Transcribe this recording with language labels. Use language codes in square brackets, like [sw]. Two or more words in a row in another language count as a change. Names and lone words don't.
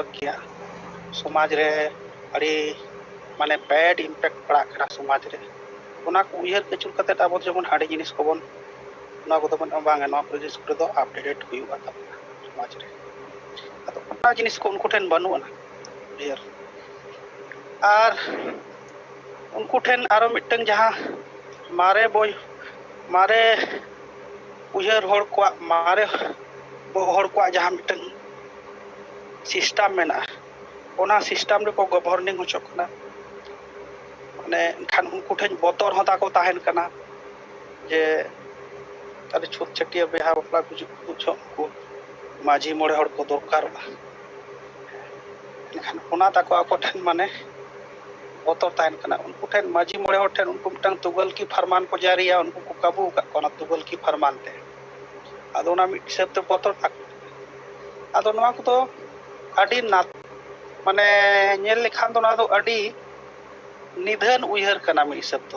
[sat] ᱜᱮᱭᱟ, ᱥᱚᱢᱟᱡᱽ ᱨᱮ ᱟᱹᱰᱤ ᱢᱟᱱᱮ [en] bad impact [sat] ᱯᱟᱲᱟᱜ ᱠᱟᱱᱟ ᱥᱚᱢᱟᱡᱽ ᱨᱮ, ᱚᱱᱟ ᱠᱚ ᱩᱭᱦᱟᱹᱨ ᱟᱹᱪᱩᱨ ᱠᱟᱛᱮᱫ ᱟᱵᱚ ᱡᱮᱢᱚᱱ ᱦᱟᱺᱰᱤ ᱡᱤᱱᱤᱥ ᱠᱚᱵᱚᱱ, ᱚᱱᱟ ᱠᱚᱫᱚ ᱵᱟᱝᱟ, ᱱᱚᱣᱟ ᱠᱚ ᱡᱤᱱᱤᱥ ᱠᱚᱨᱮ ᱫᱚ ᱟᱯᱰᱮᱴ ᱦᱩᱭᱩᱜᱼᱟ ᱛᱟᱵᱚᱱᱟ ᱥᱚᱢᱟᱡᱽ ᱨᱮ, ᱟᱫᱚ ᱚᱱᱟ ᱡᱤᱱᱤᱥ ᱠᱚ ᱩᱱᱠᱩ ᱴᱷᱮᱱ ᱵᱟᱹᱱᱩᱜ ᱟᱱᱟ ᱩᱭᱦᱟᱹᱨ, ᱟᱨ ᱩᱱᱠᱩ ᱴᱷᱮᱱ ᱟᱨᱚ ᱢᱤᱫᱴᱟᱝ ᱡᱟᱦᱟᱸ ᱢᱟᱨᱮ ᱩᱭᱦᱟᱹᱨ ᱦᱚᱲ ᱠᱚᱣᱟᱜ, ᱢᱟᱨᱮ ᱦᱚᱲ ᱠᱚᱣᱟᱜ ᱡᱟᱦᱟᱸ ᱢᱤᱫᱴᱟᱝ ᱥᱤᱥᱴᱮᱢ ᱢᱮᱱᱟᱜᱼᱟ, ᱚᱱᱟ ᱥᱤᱥᱴᱮᱢ ᱨᱮᱠᱚ ᱜᱚᱵᱷᱚᱨᱱᱤᱝ ᱦᱚᱪᱚᱜ ᱠᱟᱱᱟ, माने खान उनको ठेन बतर होता को ताहेन कना जे तारे छुट छटिया बेहा बापला कुछ को माझी मोड़े हड़ को दरकार खान ओना ताको आको ठेन माने बतर ताहेन कना उनको ठेन माझी मोड़े हड़ ठेन उनको मिटंग [hi] तुगल की फरमान [sat] को जारिया उनको को काबू का कोना [hi] तुगल की फरमान [sat] ते आदो ना मिट हिसाब ते बतर ताक आदो नवा को तो अडी ना माने नेल लेखान तो ना दो अडी निधन उयहर कना मिट हिसाब तो